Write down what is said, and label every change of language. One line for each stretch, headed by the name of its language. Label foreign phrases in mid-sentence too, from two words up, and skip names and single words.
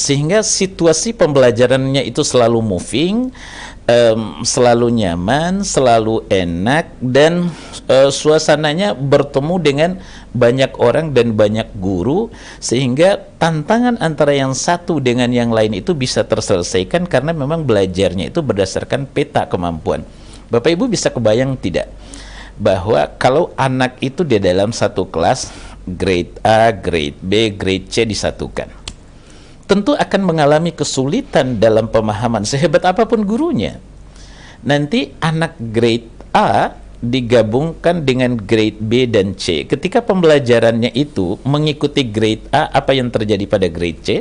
Indonesian: Sehingga situasi pembelajarannya itu selalu moving, selalu nyaman, selalu enak, dan suasananya bertemu dengan banyak orang dan banyak guru, sehingga tantangan antara yang satu dengan yang lain itu bisa terselesaikan karena memang belajarnya itu berdasarkan peta kemampuan. Bapak Ibu bisa kebayang tidak bahwa kalau anak itu di dalam satu kelas
English: grade A, grade B, grade C
Indonesian: disatukan, tentu akan mengalami kesulitan dalam pemahaman sehebat apapun gurunya. Nanti anak
English: grade A
Indonesian: digabungkan dengan
English: grade B
Indonesian: dan C. Ketika pembelajarannya itu mengikuti
English: grade A,
Indonesian: apa yang terjadi pada
English: grade C?